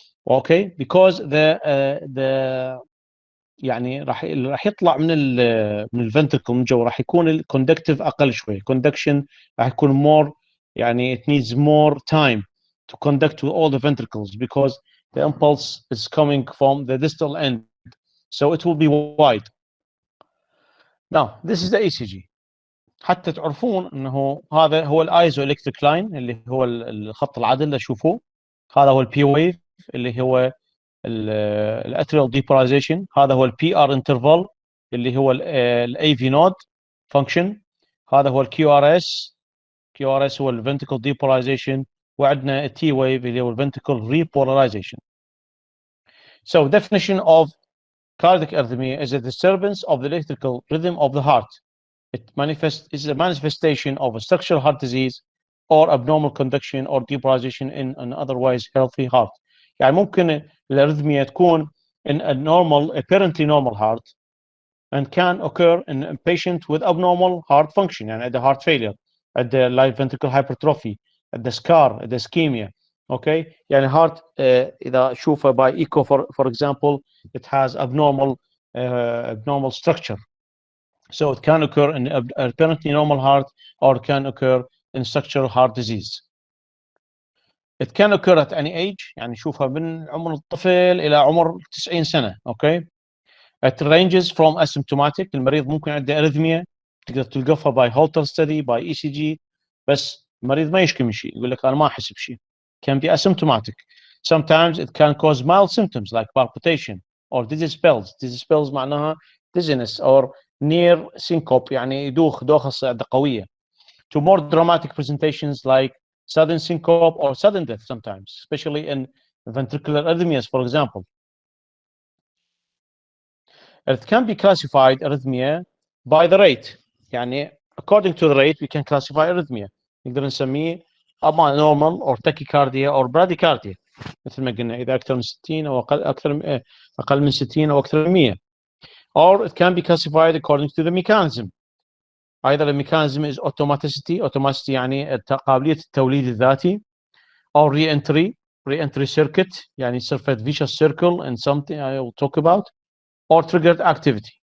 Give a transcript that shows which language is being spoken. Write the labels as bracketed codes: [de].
[en] Okay, because the [ar] يعني راح يطلع من الفنتركل من جوا، راح يكون [en] الكوندكتيف اقل شوي، كوندكشن راح يكون more، يعني it needs more time to conduct to all the ventricles because the impulse is coming from the distal end, so it will be wide. Now this is the ECG. [ar] حتى تعرفون انه هذا هو الايزو الكتريك لاين اللي هو الخط العدل اللي تشوفوه، هذا هو البي ويف اللي هو الاتريال ديبولايزيشن، هذا هو البي ار انترفال اللي هو الاي في نود فانكشن، هذا هو الكيو ار اس، كيو ار اس هو الفنتريكل ديبولايزيشن، وعندنا التي ويف اللي هو الفنتريكل ريبولاريزيشن. [en] So definition of cardiac arrhythmia is a disturbance of the electrical rhythm of the heart. It is a manifestation of a structural heart disease or abnormal conduction or depolarization in an otherwise healthy heart. [ar] يعني ممكن الارثميا تكون [en] in a normal, apparently normal heart and can occur in a patient with abnormal heart function، يعني the heart failure, at the right ventricular hypertrophy, at the scar, at the ischemia. Okay, يعني heart [ar] إذا شوفه [en] by echo for example it has abnormal structure. So it can occur in apparently normal heart or can occur in structural heart disease. It can occur at any age، [ar] يعني شوفها من عمر الطفل إلى عمر 90 سنة. [en] Okay. [ar] It ranges from asymptomatic، المريض ممكن عنده أريثميا تقدر تلقفها [en] by Holter study by ECG، [ar] بس المريض ما يشكي من شيء، يقول لك أنا ما أحس بشيء. [en] Can be asymptomatic. Sometimes it can cause mild symptoms like palpitation or dizzy spells. [ar] Dizzy spells معناها [en] dizziness or near syncope، [ar] يعني يدوخ دوخة صعدة قوية. [en] To more dramatic presentations like sudden syncope or sudden death sometimes, especially in ventricular arrhythmias, for example. It can be classified arrhythmia by the rate، يعني according to the rate we can classify arrhythmia. [ar] نقدر نسميه أما [en] normal or tachycardia or bradycardia [ar] مثل ما قلنا إذا أكثر من 60 أو أقل من 60 أو أكثر من 100. [en] Or it can be classified according to the mechanism. Either the mechanism is automaticity [ar] يعني قابلية التوليد الذاتي، [en] or reentry circuit يعني surface vicious circle and something I will talk about, or triggered activity.